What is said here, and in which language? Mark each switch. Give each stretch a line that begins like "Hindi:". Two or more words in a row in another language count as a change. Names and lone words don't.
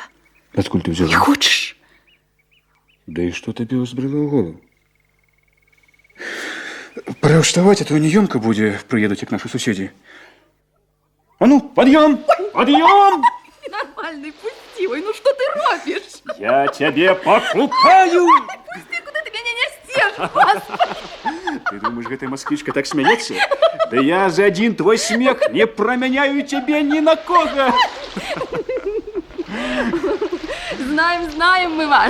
Belarusian: Адкуль ты взяла? Не хочаш? Да і што табе ўзбрыла ў голову? Пора ўставаць, а то неёмка будзе, прыедуць, як нашы суседзі. А ну, пад'ём! Пад'ём!
Russian: Я тебе покупаю! Куда ты меня несешь, Господи? Ты думаешь, эта москвичка так смеется? Да я за один твой смех не променяю тебе ни на кого. Знаем мы вас.